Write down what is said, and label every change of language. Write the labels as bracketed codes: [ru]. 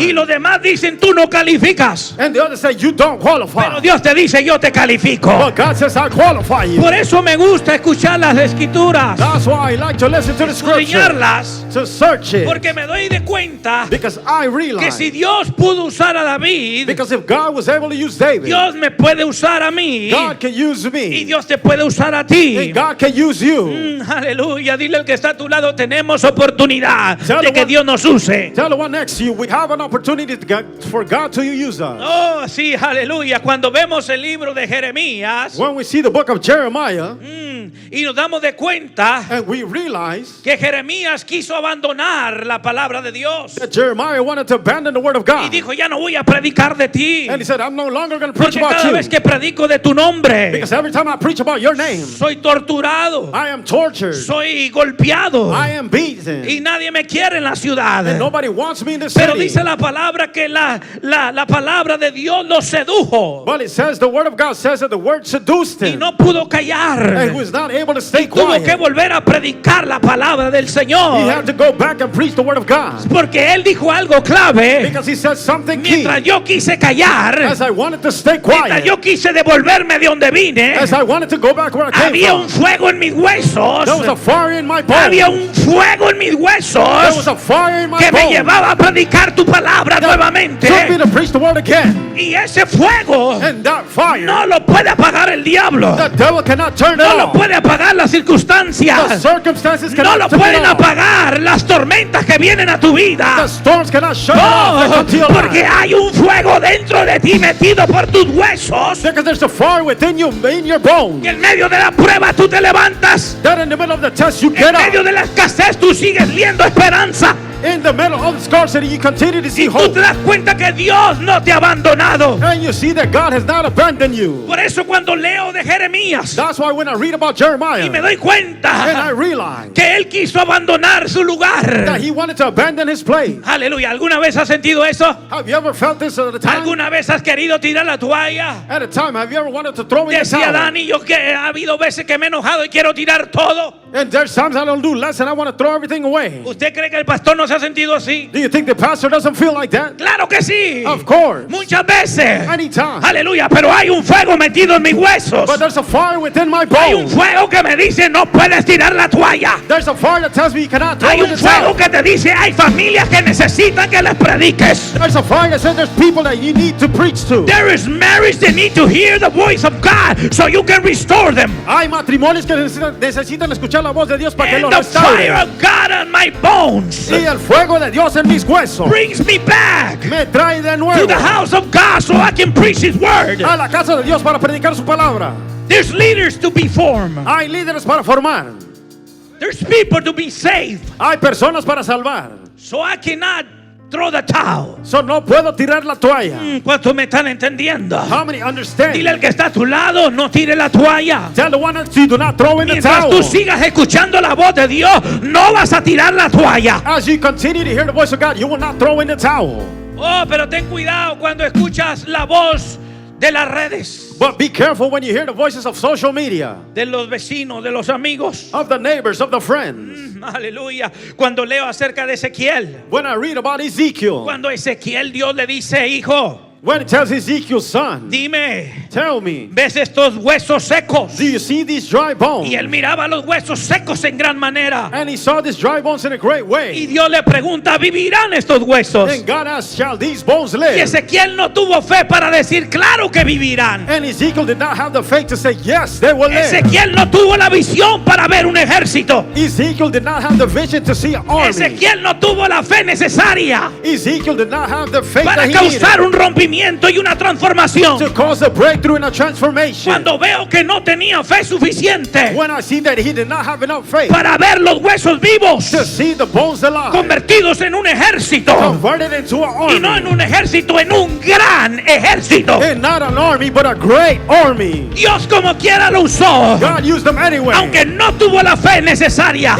[es] Y los demás dicen, tú no calificas. [en] And the others say you don't [es] Pero [en] qualify. [es] Dios te dice, yo te califico. [en] But God says I qualify you. [es] Por eso me gusta escuchar las escrituras, [en] That's why I like to listen to the scripture, [es] escudriñarlas, [en] to search it, [es] porque me doy de cuenta [en] because I [es] que [en] realize, [es] si Dios pudo usar a David, [en] because if God was able to use David, [es] Dios me puede usar a mí [en] God can use [es] y [en] me, [es] Dios te puede usar a ti. [en] and God can use you. [es] Aleluya, dile al que está a tu lado, tenemos oportunidad [en] Tell [es] de [en] the [es] que [en] one- [es] Dios nos use. [en] Tell the one next to you, we have an opportunity for God to use us. [es] Oh, sí, aleluya. Cuando vemos el libro de Jeremías [en] When we see the book of Jeremiah, [es] y nos damos de cuenta [en] and we realize [es] que Jeremías quiso abandonar la palabra de Dios [en] that Jeremiah wanted to abandon the word of [es] y [en] God, [es] dijo, ya no voy a predicar de ti, [en] and he said, I'm no longer going to preach [es] porque [en] about [es] cada [en] you, [es] vez que predico de tu nombre [en] because every time I preach about your name, [es] soy torturado torturado, [en] I am tortured. [es] soy golpeado [en] I am beaten. [es] y nadie me quiere en la ciudad. [en] And nobody wants me in the [es] Pero [en] city. [es] dice la palabra que la palabra de Dios lo sedujo [en] But it says, the word of God says that the word seduced [es] y [en] him. [es] no pudo [en] And he [es] callar. [en] was not able to stay [es] Tuvo que [en] quiet. [es] volver a predicar la palabra del [en] He [es] Señor. [en] had to go back and preach the word of God. [es] Porque él dijo algo clave. [en] Because he said something key. [es] Mientras yo quise callar, [en] As I wanted to stay [es] mientras [en] quiet. [es] yo quise devolverme de donde vine, [en] As I wanted to go back where I came [es] había un [en] from. [es] fuego en mis huesos. [en] There was a fire in my bones. [es] Había un fuego en mis [en] There was [es] huesos [en] a fire in my [es] que me [en] bones. [es] llevaba a predicar tu palabra [en] Took me [es] nuevamente. [en] to preach the word again. [es] Y ese fuego [en] And that fire, [es] no lo puede apagar el diablo. [en] the devil cannot turn it [es] No lo [en] off. [es] puede apagar las [en] The [es] circunstancias. [en] circumstances [es] No [en] cannot [es] lo [en] turn it [es] pueden [en] off. [es] apagar las tormentas que vienen a tu [en] The [es] vida. [en] storms cannot shut it off. They [es] No, [en] come to your [es] porque [en] life. [es] hay un fuego dentro de ti metido por tus huesos. [en] Because there's a fire within you, in your bones. [es] Y en medio de la prueba tú te levantas. [en] That in the middle of the test you [es] En [en] get [es] medio [en] up. [es] de la escasez tú sigues viendo esperanza. [en] In the middle of the scarcity you continue to see [es] Y tú [en] hope. [es] te das cuenta que Dios no te ha abandonado. [en] And you see that God has not abandoned you. [es] Por eso cuando leo de Jeremías [en] That's why when I read about [es] y me [en] Jeremiah, [es] doy [en] and I [es] cuenta [en] realize [es] que él quiso abandonar su [en] that [es] lugar. [en] he wanted to abandon his place. [es] Aleluya. ¿Alguna vez has sentido eso? [en] Have you ever felt this at a time? [es] ¿Alguna vez has querido tirar la toalla? [en] At a time, have you ever wanted to throw in the [es] Decía [en] towel? [es] Dani, yo que ha habido veces que me he enojado y quiero tirar todo. [en] And there's times I don't do less and I want to throw everything away. [es] ¿Usted cree que el pastor no se ha sentido así? [en] Do you think the pastor doesn't feel like that? [es] Claro que sí. [en] Of course. [es] Muchas veces. [en] Anytime. [es] Aleluya, pero hay un fuego metido en mis huesos. [en] But there's a fire within my [es] Hay un [en] bones. [es] fuego que me dice no puedes tirar la toalla. [en] There's a fire that tells me you cannot throw [es] Hay [en] in [es] un [en] the [es] fuego [en] towel. [es] que te dice hay familias que necesitan que les prediques. [en] There's a fire that says there's people that you need to preach to. There is marriage that need to hear the voice of God so you can restore them. [es] Hay matrimonios que necesitan escuchar la voz de Dios para que [en] And [es] los [en] the fire [es] restaure. [en] of God on my bones [es] Y el fuego de Dios en mis huesos [en] brings me back [es] me trae de [en] to [es] nuevo [en] the house of God so I can preach His word. [es] a la casa de Dios para predicar su palabra. [en] There's leaders to be formed. [es] Hay líderes para formar. [en] There's people to be saved. [es] Hay personas para salvar. [en] So I cannot throw the towel. [es] So no puedo tirar la toalla. ¿Cuántos me están entendiendo? [en] How many understand? [es] Dile al que está a tu lado, no tire la toalla. [en] Tell the one next to you, do not throw in the [es] Mientras [en] towel. [es] tú sigas escuchando la voz de Dios, no vas a tirar la toalla. [en] As you continue to hear the voice of God, you will not throw in the towel. [es] Oh, pero ten cuidado cuando escuchas la voz de las redes, [en] But be careful when you hear the voices of social media, [es] de los vecinos, de los amigos. [en] of the neighbors, of the friends. [es] Aleluya. Cuando leo acerca de Ezequiel, [en] When I read about Ezekiel, [es] cuando Ezequiel Dios le dice, hijo, [en] when it tells Ezekiel's son, [es] dime, [en] tell me, [es] ¿ves estos huesos secos? [en] do you see these dry bones? [es] Y él miraba los huesos secos en gran manera. [en] And he saw these dry bones in a great [es] Y [en] way. [es] Dios le pregunta, ¿vivirán estos huesos? [en] Then God asked, shall these bones [es] Y [en] live? [es] Ezequiel no tuvo fe para decir, claro que vivirán. [en] And Ezekiel did not have the faith to say, yes, they will live. [es] Ezequiel no tuvo la visión para ver un ejército. [en] Ezekiel did not have the vision to see an army. [es] Ezequiel no tuvo la fe necesaria [en] Ezekiel did not have the faith [es] para [en] that he needed [es] causar un rompimiento y una transformación. [en] to cause a breakthrough and a transformation. [es] Cuando veo que no tenía fe suficiente [en] When I see that he did not have enough faith [es] para ver los huesos vivos [en] to see the bones alive, [es] convertidos en un ejército, [en] converted into an [es] y no en [en] army, [es] un ejército, en un gran ejército. [en] and not an army, but a great army. [es] Dios como quiera lo usó, [en] God used them anyway, [es] aunque no tuvo la fe necesaria.